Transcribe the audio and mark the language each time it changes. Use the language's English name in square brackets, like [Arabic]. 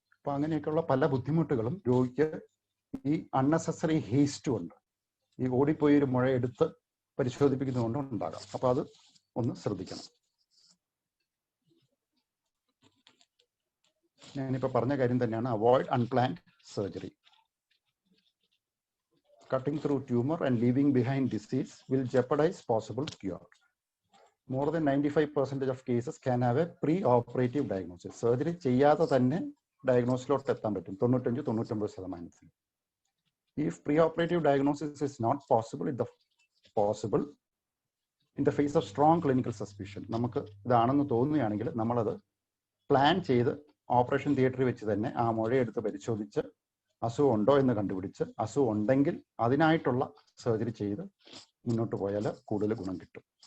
[Malayalam] അപ്പോൾ അങ്ങനെയൊക്കെയുള്ള പല ബുദ്ധിമുട്ടുകളും രോഗിക്ക് ഈ അൺനെസസറി ഹേസ്റ്റ് കൊണ്ട്, ഈ ഓടിപ്പോയി ഒരു മുഴ എടുത്ത് പരിശോധിപ്പിക്കുന്നതുകൊണ്ട് ഉണ്ടാകാം. അപ്പോൾ അത് ഒന്ന് ശ്രദ്ധിക്കണം. ഞാനിപ്പോൾ പറഞ്ഞ കാര്യം തന്നെയാണ്, [English] Avoid unplanned surgery. Cutting through tumor and leaving behind disease will jeopardize possible cure. More than 95% of cases can have a pre-operative diagnosis. [Malayalam] Surgery ചെയ്യാതെ തന്നെ ഡയഗ്നോസിലോട്ട് എത്താൻ പറ്റും 95-99%. [English] If pre-operative diagnosis is not possible, in the face of strong clinical suspicion, [Malayalam] നമുക്ക് ഇതാണെന്ന് തോന്നുകയാണെങ്കിൽ നമ്മളത് plan ചെയ്ത് operation തിയേറ്ററിൽ വെച്ച് തന്നെ ആ മുഴയെടുത്ത് പരിശോധിച്ച് അസുഖം ഉണ്ടോ എന്ന് കണ്ടുപിടിച്ച് അസുഖം ഉണ്ടെങ്കിൽ അതിനായിട്ടുള്ള സർജറി ചെയ്ത് മുന്നോട്ട് പോയാൽ കൂടുതൽ ഗുണം കിട്ടും.